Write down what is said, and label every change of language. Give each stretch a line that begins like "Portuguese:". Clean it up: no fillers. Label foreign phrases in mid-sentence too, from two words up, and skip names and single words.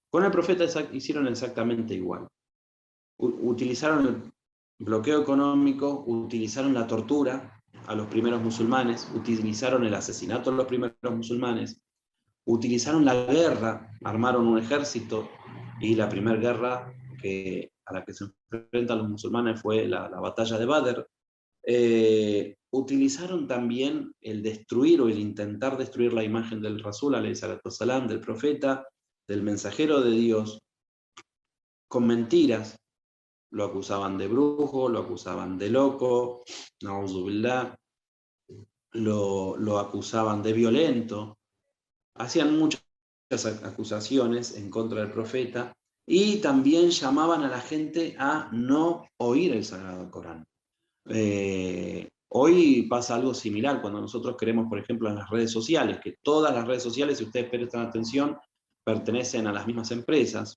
Spanish: Con el profeta hicieron exactamente igual. Utilizaron el bloqueo económico, utilizaron la tortura a los primeros musulmanes, utilizaron el asesinato a los primeros musulmanes, utilizaron la guerra, armaron un ejército, y la primera guerra a la que se enfrentan los musulmanes fue la batalla de Badr. Utilizaron también el destruir o el intentar destruir la imagen del Rasul,
Arabic: عليه الصلاة السلام,
Spanish: del profeta, del mensajero de Dios, con mentiras. Lo acusaban de brujo, lo acusaban de loco,
Arabic: نعوذ بالله,
Spanish: lo acusaban de violento. Hacían muchas acusaciones en contra del profeta y también llamaban a la gente a no oír el Sagrado Corán. Hoy pasa algo similar cuando nosotros queremos, por ejemplo, en las redes sociales, que todas las redes sociales, si ustedes prestan atención, pertenecen a las mismas empresas.